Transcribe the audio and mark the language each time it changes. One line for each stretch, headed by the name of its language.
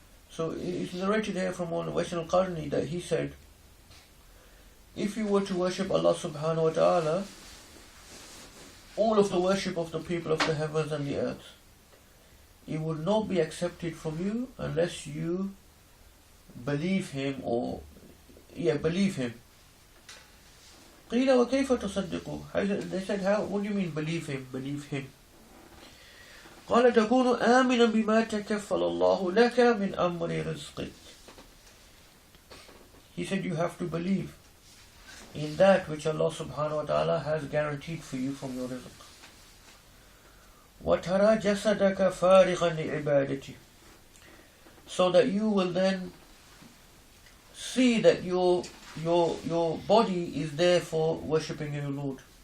English: So it's narrated here from one Uwais al-Qarni that he said, if you were to worship Allah subhanahu wa ta'ala, all of the worship of the people of the heavens and the earth, it would not be accepted from you unless you believe him believe him.
Arabic: قيل وكيف تصدقوا?
English: They said, how? What do you mean believe him? Believe him.
Arabic: قال تكون آمنا بما تكفل الله لك من أمر رزقك.
English: He said you have to believe in that which Allah subhanahu wa ta'ala has guaranteed for you from your rizq.
Arabic: وترى جسدك فارغا لعبادته.
English: So that you will then see that your body is there for worshipping your Lord.